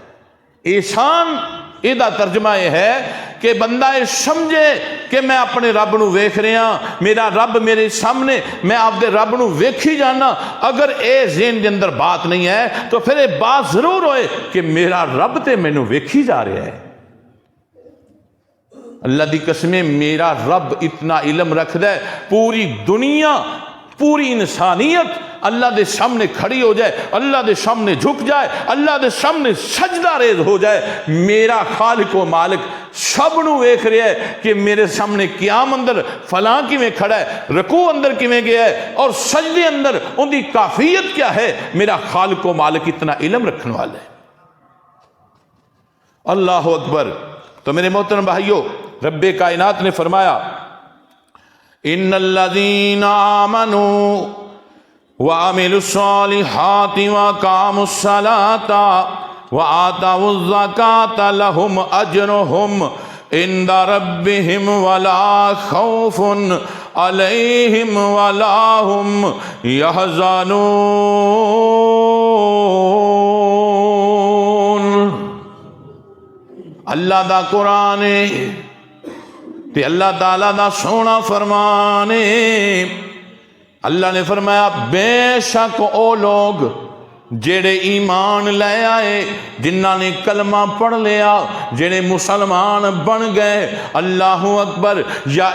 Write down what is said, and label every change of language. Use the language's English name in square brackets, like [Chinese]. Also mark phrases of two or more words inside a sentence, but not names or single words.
[Punjabi] احسان یہ ترجمہ یہ ہے کہ بندہ یہ سمجھے کہ میں اپنے رب نو ویکھ رہا، میرا رب میرے سامنے، میں آپ دے رب نو ویکھی جانا۔ اگر اے ذہن دے اندر بات نہیں ہے تو پھر یہ بات ضرور ہوئے کہ میرا رب تے مینوں ویکھی جا رہا ہے۔ اللہ دی قسمیں میرا رب اتنا علم رکھدا ہے، پوری دنیا، پوری انسانیت اللہ دے سامنے کھڑی ہو جائے، اللہ دے سامنے جھک جائے، اللہ دے سامنے سجدہ ریز ہو جائے، میرا خالق و مالک سب نو ویکھ رہا ہے کہ میرے سامنے قیام اندر فلاں کیویں کھڑا ہے، رکوع اندر کیویں گیا ہے، اور سجدے اندر ان دی کیفیت کیا ہے۔ میرا خالق و مالک اتنا علم رکھنے والا ہے۔ [Arabic] اللہ اکبر۔ [Urdu] تو میرے محترم بھائیو، رب کائنات نے فرمایا [Arabic] ان الذین آمنوا وعملوا الصالحات وقاموا الصلاة وآتوا الزکاة لهم اجرهم عند ربهم ولا خوف علیہم ولا هم يحزنون۔ [Punjabi] اللہ دا قرآن تے اللہ تعالیٰ دا سونا فرمانے۔ اللہ نے فرمایا بے شک او لوگ جڑے ایمان لے آئے، جنہاں نے کلمہ پڑھ لیا، جڑے مسلمان بن گئے، [Arabic] اللہ اکبر، [Punjabi] یا